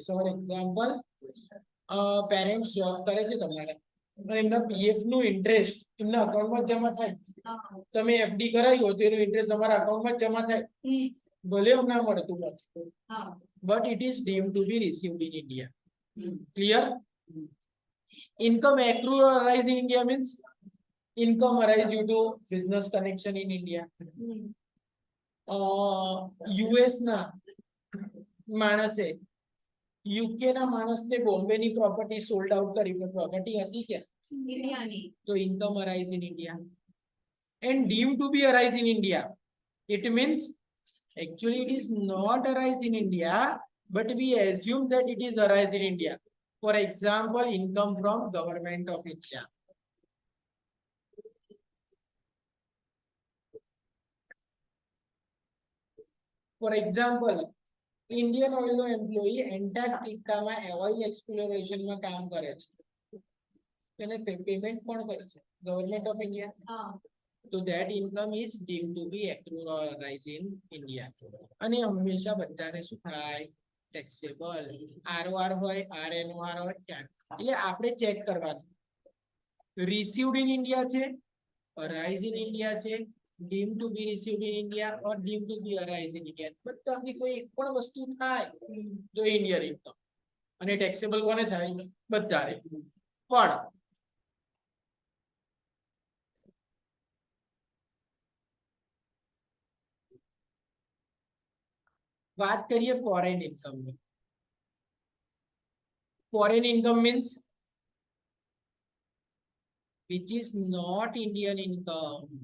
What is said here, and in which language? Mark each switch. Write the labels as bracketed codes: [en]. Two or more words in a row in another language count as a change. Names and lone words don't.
[gu] ફોર એક્ઝામ્પલ, [en] parents job [gu] કરે છે તમારે, એમના પીએફ નું ઇન્ટરેસ્ટ એમના અકાઉન્ટમાં જમા થાય, તમે એફડી કરાવી હોય તો એનું ઇન્ટરેસ્ટ તમારા અકાઉન્ટમાં જમા થાય, ભલે એમ ના મળતું નથી, [en] but it is deemed to be received in India. [gu] ક્લિયર? [en] Income accrue or arise in India means income arise due to business connection in India. [gu] US ના માણસે UK ના માણસને બોમ્બેની પ્રોપર્ટી [en] sold out [gu] કરી, પ્રોપર્ટી હતી કે ઇન્ડિયાની, તો [en] income arise in India. And deemed to be arise in India, it means actually it is not arise in India, but we assume that it is arise in India. For example, income from government of India. For example, Indian oil [gu] no employee Antarctica માં [en] oil exploration [gu] માં કામ કરે છે, તેને પેમેન્ટ કોણ કરે છે? ગવર્નમેન્ટ ઓફ ઇન્ડિયા. [en] So that income is deemed to be accrued or arise in India. [gu] અને હંમેશા બધાને શું થાય? Taxable. ROR હોય, RNOR હોય, એટલે આપણે ચેક કરવાનું, [en] received in India છે, arise in India છે, deemed to be received in India or deemed to be arise in India. [gu] બધાની કોઈ એક પણ વસ્તુ થાય તો [en] Indian income, [gu] અને ટેક્સેબલ કોને થાય? બધાને. પણ વાત કરીએ ફોરેન ઇન્કમની. [en] foreign income means which is not Indian income.